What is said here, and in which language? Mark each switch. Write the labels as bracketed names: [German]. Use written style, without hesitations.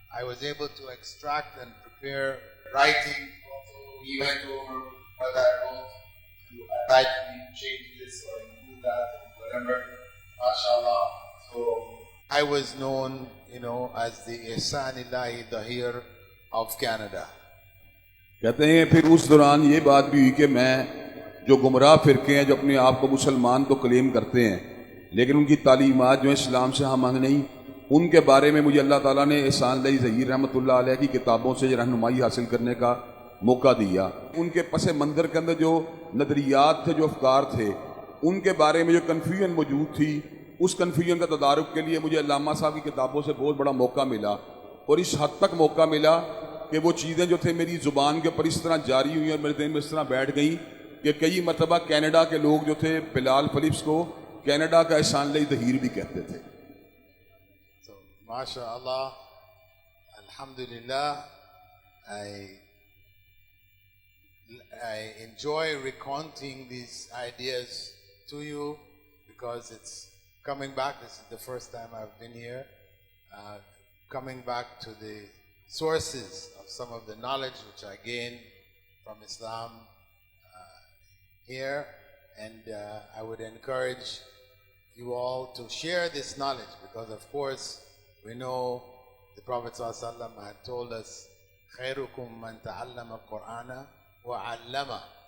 [English] I was able to extract and prepare writing. Also, he went over what I wrote to type and change this or include that or whatever. MashaAllah. So I was known, you know, as the Ihsan Ilahi Dahir of Canada. [Hindi] कहते हैं फिर उस दौरान ये बात भी हुई कि मैं जो गुमराह फिरके हैं जो अपने आप को मुसलमान तो क्लेम करते हैं लेकिन उनकी तालीमात जो है इस्लाम से हम नहीं, उनके बारे में मुझे अल्लाह ताला ने ihsan ilahi ज़हीर रहमतुल्लाह अलैह की किताबों से रहनुमाई हासिल करने का मौका दिया। उनके पस मंज़र के अंदर जो नज़रियात थे, जो अफकार थे, उनके बारे में जो कन्फ्यूजन मौजूद थी, उस कन्फ्यूजन का तदारुक के लिए मुझे अल्लामा साहब की किताबों से बहुत बड़ा मौका मिला। और इस हद तक मौका मिला कि वो चीज़ें जो थे मेरी ज़ुबान के ऊपर इस तरह जारी हुई और मेरे दिल में इस तरह बैठ गई कि कई मरतबा कनाडा के लोग जो थे बिलाल फिलिप्स को कनाडा का ihsan ilahi दहीर भी कहते थे। [English] So, MashaAllah, Alhamdulillah, I enjoy recounting these ideas to you because it's coming back. This is the first time I've been here, coming back to the sources of some of the knowledge which I gained from Islam here, and I would encourage you all to share this knowledge because, of course, we know the Prophet ﷺ had told us, [Arabic] "Khairukum man ta'allama al-Qur'ana wa 'allama."